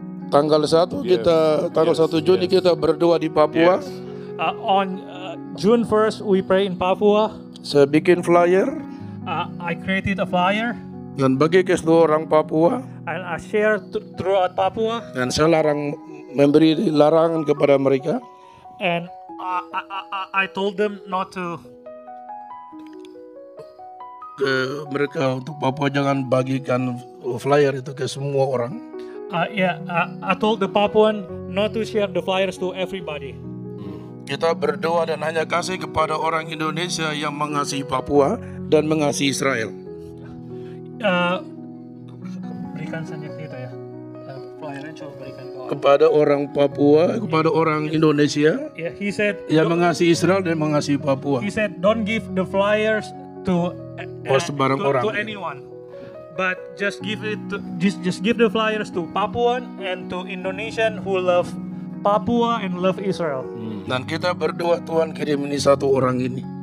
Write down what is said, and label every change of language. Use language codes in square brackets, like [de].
[id] Tanggal 1 tanggal 1 Juni kita berdoa di Papua. Yes. [en] On June 1st, we pray in Papua. [id] Saya bikin flyer [en] I created a flyer [id] dan bagi ke seluruh orang Papua, [en] and I share throughout Papua. [id] dan saya memberi larangan kepada mereka. [en] And I told them not to. [id] Ke mereka untuk Papua jangan bagikan flyer itu ke semua orang. [en] I told the Papuan not to share the flyers to everybody. [id] Kita berdoa dan hanya kasih kepada orang Indonesia yang mengasihi Papua dan mengasihi Israel. Berikan saja kita ya. Flyernya coba berikan ke orang. Kepada orang Papua, kepada orang Indonesia [en] Yeah, he said. [id] yang mengasihi Israel dan mengasihi Papua. [en] He said, don't give the flyers to [id] Sembarang orang. [en] to anyone, but just give it to, just give the flyers to Papuan and to Indonesian who love Papua and love Israel. [id] Dan kita berdoa Tuhan kirim ini satu orang ini.